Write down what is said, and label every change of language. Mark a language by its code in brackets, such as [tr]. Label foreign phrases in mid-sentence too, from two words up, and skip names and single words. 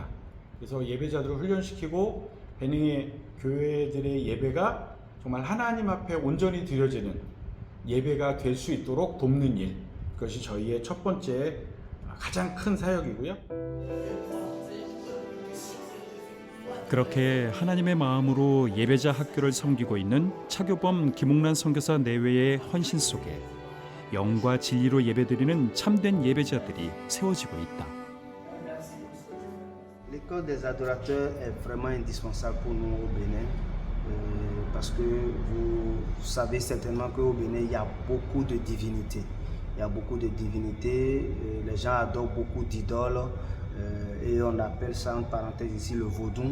[ko] 그래서 예배자들을 훈련시키고 베냉의 교회들의 예배가 정말 하나님 앞에 온전히 드려지는 예배가 될 수 있도록 돕는 일, 그것이 저희의 첫 번째 가장 큰 사역이고요. 그렇게 하나님의 마음으로 예배자 학교를 섬기고 있는 차교범 김옥란 선교사 내외의 헌신 속에 영과 진리로 예배드리는 참된 예배자들이 세워지고 있다. [fr] L'école des adorateurs est vraiment indispensable pour nous au Bénin parce que vous savez certainement qu'au Bénin il y a beaucoup de divinités. Il y a beaucoup de divinités, les gens adorent beaucoup d'idoles et on appelle ça en parenthèse ici le vaudou.